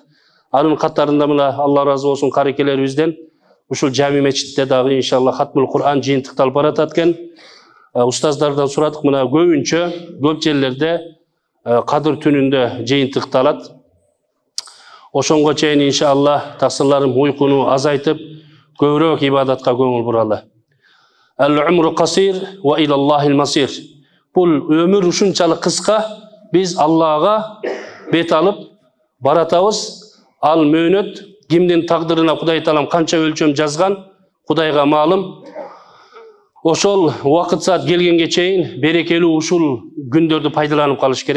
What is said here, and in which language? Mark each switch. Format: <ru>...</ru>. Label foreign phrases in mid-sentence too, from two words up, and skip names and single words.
<ky>Анын катарында мына Алла разы болсун карекелерибизден ушул жами мечитте дагы иншалла</ky> <ar>ختم القرآن</ar> <ky>жыйынтыкталып баратат экен. устаздардан сурадык, мына көбүнчө көп жерлерде кадыр түнүндө жыйынтыкталат. Ошонго чейин иншалла таксырларым уйкуну азайтып, көбүрөөк ибадатка көңүл буралы.</ky> <ar>العمر قصير وإلى الله المصير.</ar> <ky>Бул өмүр ушунчалык кыска, биз Аллага бет алып баратабыз. Ал мөөнөт кимдин тагдырына Кудай Таалам канча өлчөм жазган, Кудайга маалым. Ошол убакыт саат келгенге чейин берекелүү ушул күндөрдү пайдаланып калыш керек.</ky>